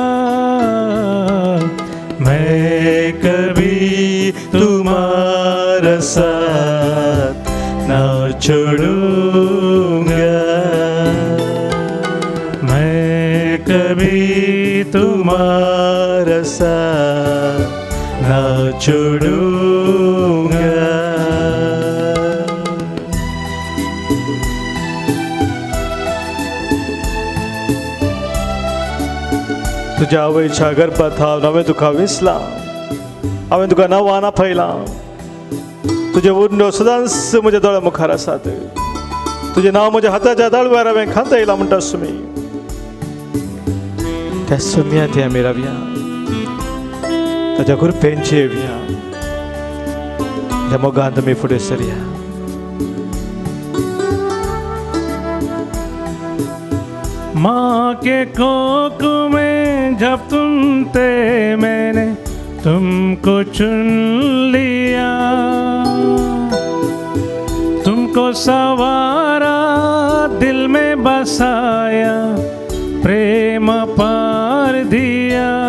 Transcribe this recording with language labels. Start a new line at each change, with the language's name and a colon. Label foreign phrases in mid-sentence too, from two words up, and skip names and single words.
Hindi: मैं कभी तुम्हारा साथ न छोड़ूंगा मैं कभी तुम्हारा साथ न छोड़ूंगा
Konkani: तुझ्या आवयच्या गर्भात हांव नवें तुका विसलां हांवें तुका नांवां आपयलां तुजे उंडो सदांच म्हज्या दोळ्या मुखार आसात तुजें नांव म्हज्या हाताच्या ताळव्यार हांवें खांतयलां म्हणटा सुमी त्या सुम्या थंय आमी रावया ताच्या कृपेंची येवया त्या मोगांत आमी फुडें सरया
Hindi: माँ के कोख में जब तुम थे मैंने तुमको चुन लिया तुमको सवारा दिल में बसाया प्रेम पार दिया